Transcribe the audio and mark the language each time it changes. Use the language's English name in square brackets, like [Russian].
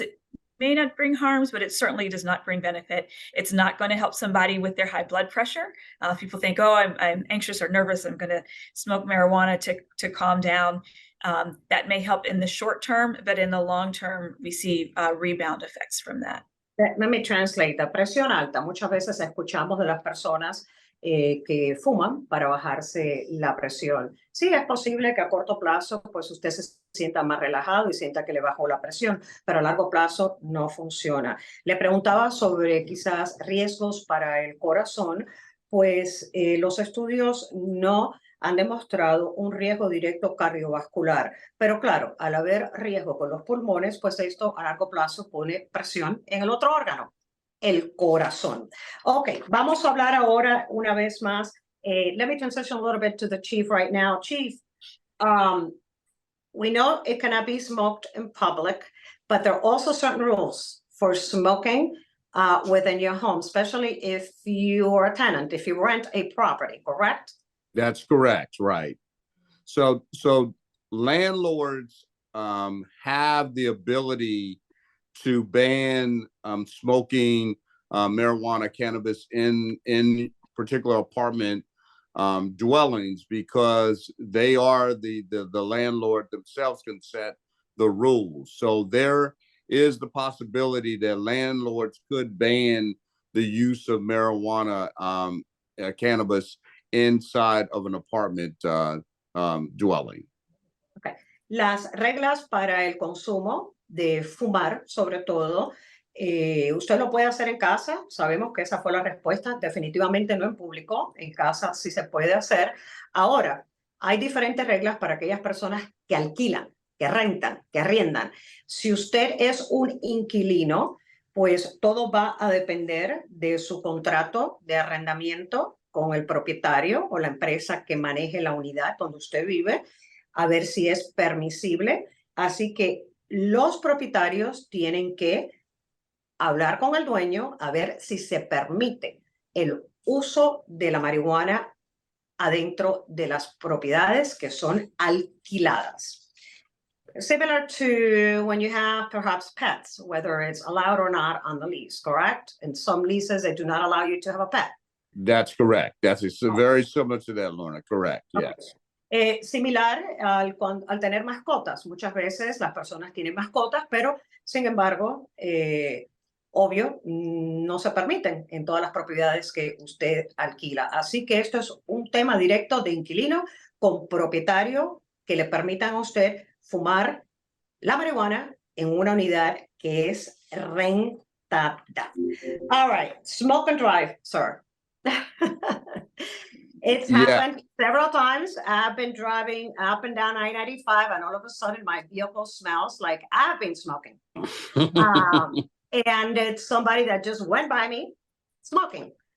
[English] It may not bring harms, but it certainly does not bring benefit. It's not going to help somebody with their high blood pressure. People think, oh, I'm anxious or nervous, I'm going to smoke marijuana to calm down. That may help in the short term, but in the long term, we see rebound effects from that. Let me translate. [Spanish] La presión alta. Muchas veces escuchamos de las personas que fuman para bajarse la presión. Sí, es posible que a corto plazo pues usted se sienta más relajado y sienta que le bajó la presión, pero a largo plazo no funciona. Le preguntaba sobre quizás riesgos para el corazón, pues los estudios no han demostrado un riesgo directo cardiovascular. Pero claro, al haber riesgo con los pulmones, pues esto a largo plazo pone presión en el otro órgano, el corazón. Ok, vamos a hablar ahora una vez más. [English] Let me transition a little bit to the chief right now. Chief, we know it cannot be smoked in public, but there are also certain rules for smoking within your home, especially if you're a tenant, if you rent a property, correct? That's correct, right. So landlords have the ability to ban smoking marijuana, cannabis in particular apartment dwellings, because they are the landlord themselves can set the rules. So there is the possibility that landlords could ban the use of marijuana, cannabis inside of an apartment dwelling. Okay. [Spanish] Las reglas para el consumo de fumar, sobre todo, usted lo puede hacer en casa. Sabemos que esa fue la respuesta. Definitivamente no en público. En casa sí se puede hacer. Ahora, hay diferentes reglas para aquellas personas que alquilan, que rentan, que arriendan. Si usted es un inquilino, pues todo va a depender de su contrato de arrendamiento con el propietario o la empresa que maneje la unidad donde usted vive, a ver si es permisible. Así que los propietarios tienen que hablar con el dueño a ver si se permite el uso de la marihuana adentro de las propiedades que son alquiladas. [English] Similar to when you have perhaps pets, whether it's allowed or not on the lease, correct? In some leases, they do not allow you to have a pet. That's correct. That's very similar to that, Lorna. Correct. Yes. [Spanish] Similar al tener mascotas. Muchas veces las personas tienen mascotas, pero sin embargo, obvio, no se permiten en todas las propiedades que usted alquila. Así que esto es un tema directo de inquilino con propietario que le permitan a usted fumar la marihuana en una unidad que es rentada. [English] All right, smoke and drive, sir. It's happened several times. I've been driving up and down I-95 and all of a sudden my vehicle smells like I've been smoking. And it's somebody that just went by me smoking.